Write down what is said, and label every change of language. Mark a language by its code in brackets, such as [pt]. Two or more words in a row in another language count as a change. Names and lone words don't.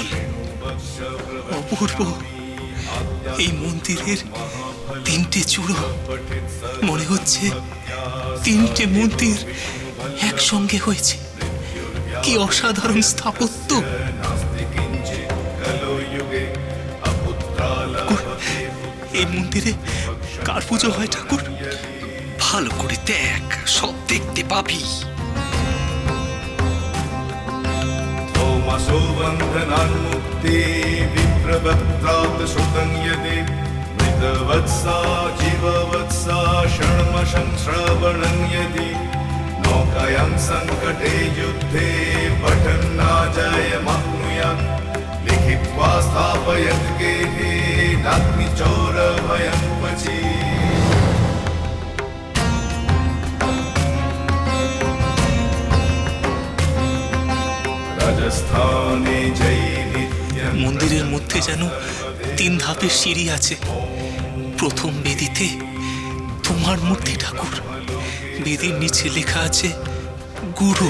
[bn] অপূর্ব, এই মন্দিরের 3টে চূড়ো, মনে হচ্ছে 3টে মন্দির একসঙ্গে হয়েছে। কি অসাধারণ স্থাপত্য! এই মন্দিরে কার পুজো হয় ঠাকুর? ভালো করে দেখ, সব দেখতে পাবি। [sa] सोमसो बन्धनान्मुक्ति विप्रवक्त्रात् श्रुतं यदि मृतवत्सा जीववत्सा षण्मशं श्रवणं यदि नौकायां सङ्कटे युद्धे पठन्नाजयमाप्नुयात् लिखित्वा स्थापयत् गेहे नाग्निचोरभयं क्वचि। [bn] মন্দিরের মধ্যে যেন 3 ধাপের সিঁড়ি আছে। প্রথম বেদিতে তোমার মূর্তি ঠাকুর, বেদির নিচে লেখা আছে গুরু।